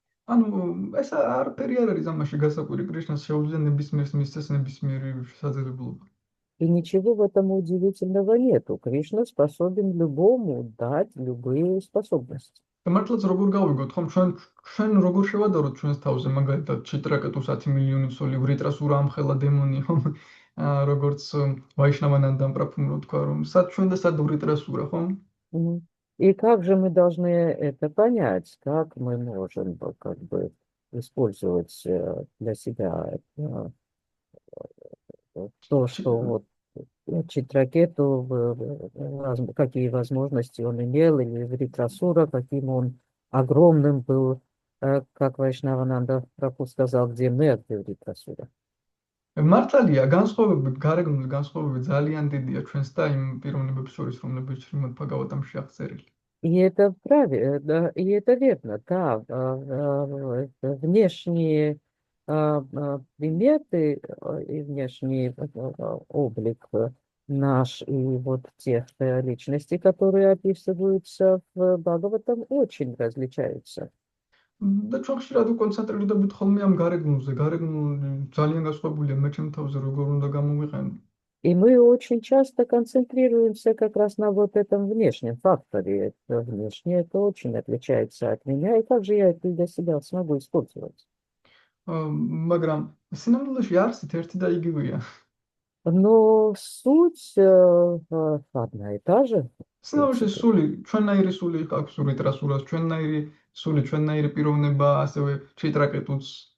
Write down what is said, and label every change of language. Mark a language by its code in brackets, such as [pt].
[ka] ანუ ეს არაფერი არ არის ამაში გასაკვირი, კრიშნას შეუძლია ნებისმიერს მისცეს ნებისმიერი შესაძლებლობა. [ru] И ничего в этом удивительного нету. Кришна способен любому дать любые способности. [ka] და მართლაც როგორ გავიგოთ, ხომ ჩვენ როგორ შევადაროთ ჩვენს თავზე, მაგალითად, ჩიტრაკეტუ 10 მილიონი სული ვრიტრასურა ამხელა დემონი, ხომ? როგორც ვაიშნავანანდამ პრაფუმრო თქვა, რომ სად ჩვენ და сад ვრიტრასურა, ხომ? [ru] И как же мы должны это понять? Как мы можем как бы использовать для себя то, что вот Читракету, какие возможности он имел, или Вритрасура, каким он огромным был, как Вайшнавананда Прабху сказал, где мы, а где Вритрасура. [ka] მართალია, განსხვავებები, გარეგნული განსხვავებები ძალიან დიდია ჩვენს და იმ პიროვნებებს შორის, რომლებიც შრიმად ბჰაგავატამ შეახწერილი. [ru] И это правильно, и это верно, да. Внешние приметы и внешний облик наш и вот тех личностей, которые описываются в Бхагаватам, очень различаются. [ka] და ჩვენ ხშირად უკონცენტრირდებით ხოლმე ამ გარეგნულზე, გარეგნული ძალიან განსხვავებულია მე ჩემ თავზე როგორ უნდა გამოვიყენო. [ru] И мы очень часто концентрируемся как раз на вот этом внешнем факторе. Это внешнее, это очень отличается от меня, и как же я это для себя смогу использовать? [ka] მაგრამ სინამდვილეში არსით ერთი და იგივეა. [ru] Но суть одна и та же. [ka] სინამდვილეში სული, ჩვენნაირი სული აქვს ვრიტრასურას, ჩვენნაირი სული, ჩვენნაირი პიროვნება, ასევე ჩიტრაკეტუც.